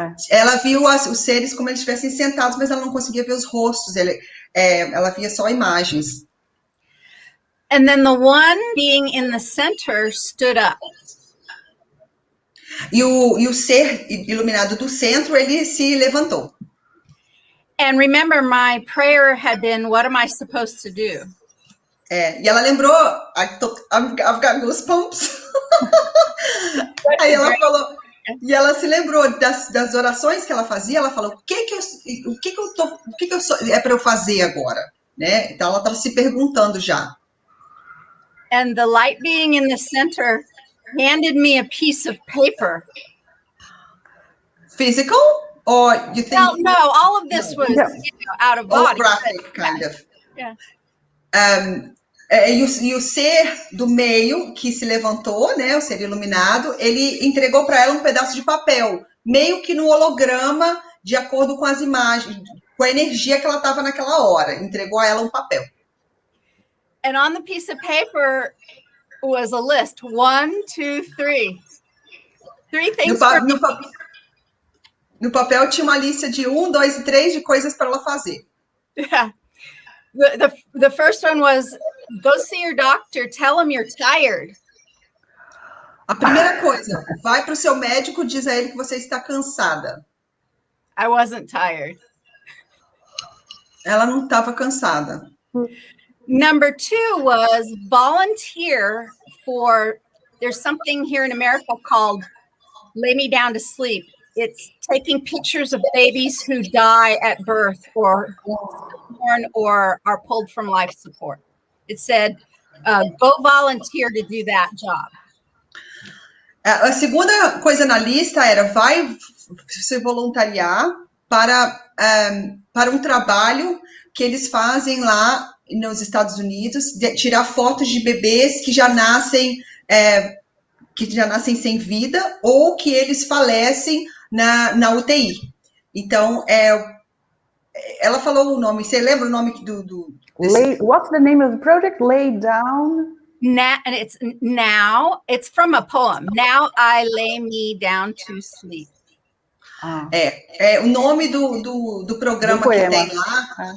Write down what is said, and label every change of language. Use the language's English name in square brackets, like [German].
[Portuguese] Ela viu os seres como eles estivessem sentados, mas ela não conseguia ver os rostos. Ela via só imagens. [English] And then the one being in the center stood up. [Portuguese] E o ser iluminado do centro, ele se levantou. [English] And remember, my prayer had been, what am I supposed to do? [Portuguese] E ela lembrou, [English] I've got goosebumps. [Portuguese] Aí ela falou, e ela se lembrou das orações que ela fazia. Ela falou, o que é para eu fazer agora, né? Então ela estava se perguntando já. [English] And the light being in the center handed me a piece of paper. Physical, or you think? Well, no, all of this was out of body. Holographic, kind of. Yeah. [Portuguese] E o ser do meio que se levantou, né, o ser iluminado, ele entregou para ela um pedaço de papel, meio que no holograma, de acordo com as imagens, com a energia que ela estava naquela hora. Entregou a ela um papel. [English] And on the piece of paper was a list. 1, 2, 3. 3 things. [Portuguese] No papel tinha uma lista de 1, 2 e 3 de coisas para ela fazer. [English] Yeah. The first one was, go see your doctor, tell him you're tired. [Portuguese] A primeira coisa, vai para o seu médico, diz a ele que você está cansada. [English] I wasn't tired. [Portuguese] Ela não estava cansada. [English] Number 2 was volunteer for, there's something here in America called Lay Me Down to Sleep. It's taking pictures of babies who die at birth or born or are pulled from life support. It said, go volunteer to do that job. [Portuguese] A segunda coisa na lista era, vai se voluntariar para um trabalho que eles fazem lá nos Estados Unidos, de tirar fotos de bebês que já nascem sem vida ou que eles falecem na UTI. Então, ela falou o nome. Você lembra o nome [English] What's the name of the project? Lay Down? Now, it's from a poem. Now I lay me down to sleep. [Portuguese] O nome do programa que tem lá.